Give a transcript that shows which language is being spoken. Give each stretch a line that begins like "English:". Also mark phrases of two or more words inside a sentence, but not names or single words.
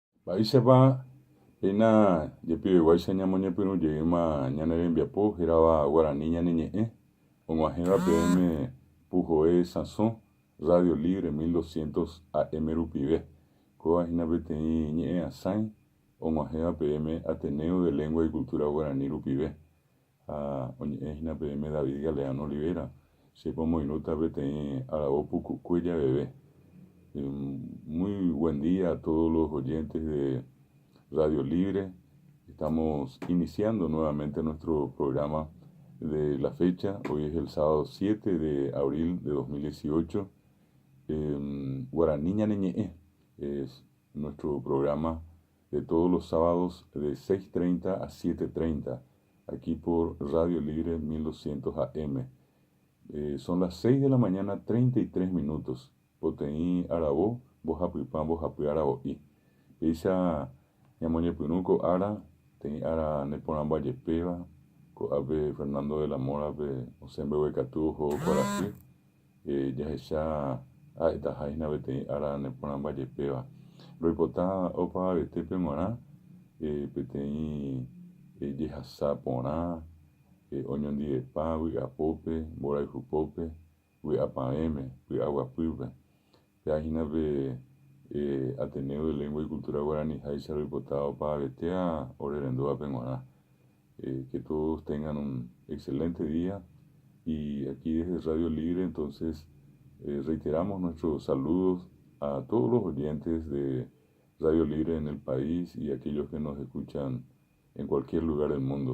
Guarani: Vaichápa peina jepiveguáicha ñamoñepyrũjeýma ñane rembiapo hérava Guarani ñaneñe'ẽ og̃uahẽva peẽme Pujoe Sãso Radio Libre 1200 AM rupive kóvahína peteĩ ñe'ẽ asãi og̃uahẽva peẽme Ateneo de Lengua y Cultura Guaraní rupive ha oñe'ẽhína peẽme David Galeano Olivera chépa omoirũta peteĩ aravo Pukukue Javeve.
Spanish: Muy buen día a todos los oyentes de Radio Libre. Estamos iniciando nuevamente nuestro programa de la fecha. Hoy es el sábado 7 de abril de 2018. Guaraní Ñaneñe'ẽ es nuestro programa de todos los sábados de 6:30 a 7:30 aquí por Radio Libre 1200 AM. Son las 6 de la mañana, 33 minutos.
Guarani: Poteĩ aravo, bohapypã, bohapy aravo'i. Péicha ñamoñepyrũko ára, teĩ ára neporãmbajepéva, ko'ápe Fernando de la Morape osẽmbeguekatu oho kuarahy. Jahecha ha'etahãhína peteĩ ára neporãmbajepéva. Roipota opavavetépe g̃uarã peteĩ jehasa porã, oñondivepa vy'apópe, mborayhupópe, vy'apavẽme, vy'aguapýpe. Peahínape Ateneo de Lengua y Cultura Guaraní Jaicha roipota opavavetéva orerendúvape g̃uarã.
Spanish: Que todos tengan un excelente día y aquí desde Radio Libre entonces reiteramos nuestros saludos a todos los oyentes de Radio Libre en el país y aquellos que nos escuchan en cualquier lugar del mundo.